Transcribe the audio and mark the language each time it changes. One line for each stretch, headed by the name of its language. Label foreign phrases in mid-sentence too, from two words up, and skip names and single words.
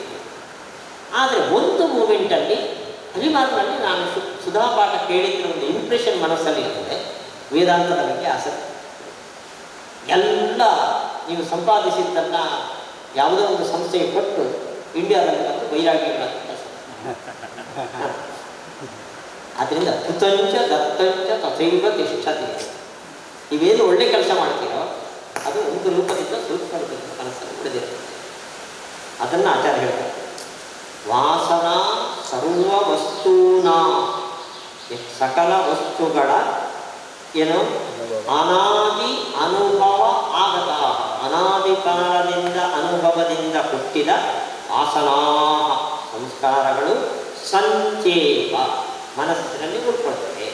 Kannada: ಆದರೆ ಒಂದು ಮೂಮೆಂಟಲ್ಲಿ ಹರಿಮಾರ್ನಲ್ಲಿ ನಾನು ಸುಧಾಪಾಠ ಕೇಳಿದ್ರೆ ಒಂದು ಇಂಪ್ರೆಷನ್ ಮನಸ್ಸಲ್ಲಿ ಇರ್ತದೆ. ವೇದಾಂತದ ಬಗ್ಗೆ ಆಸಕ್ತಿ, ಎಲ್ಲ ನೀವು ಸಂಪಾದಿಸಿದ್ದನ್ನು ಯಾವುದೋ ಒಂದು ಸಂಸ್ಥೆಗೆ ಕೊಟ್ಟು ಇಂಡಿಯಾದಲ್ಲಿ ಬಂದು ವೈರಾಗ್ಯಗಳನ್ನು ಕೆಲಸ.
Sanskrit: ಆದ್ದರಿಂದ ಕೃತಂಚ ದತ್ತಂಚ ತಥೈವ ತಿಷ್ಠತಿ.
Kannada: ನೀವೇನು ಒಳ್ಳೆ ಕೆಲಸ ಮಾಡ್ತೀರೋ ಅದು ಒಂದು ರೂಪದಿಂದ ಸೂಕ್ಷ್ಮ ರೂಪದಿಂದ ಮನಸ್ಸನ್ನು ಉಳಿದಿರುತ್ತೆ. ಅದನ್ನು ಆಚಾರ್ಯ ಹೇಳ್ತಾರೆ.
Sanskrit: ವಾಸನಾ ಸರ್ವ ವಸ್ತೂನಾ,
Kannada: ಸಕಲ ವಸ್ತುಗಳ ಏನು ಅನಾದಿ ಅನುಭವ ಆಗತ, ಅನಾದಿ ಕಾಲದಿಂದ ಅನುಭವದಿಂದ ಹುಟ್ಟಿದ ವಾಸನಾ ಸಂಸ್ಕಾರಗಳು ಸಂಚೇವ ಮನಸ್ಸಿನಲ್ಲಿ ಉಳ್ಕೊಳ್ತವೆ.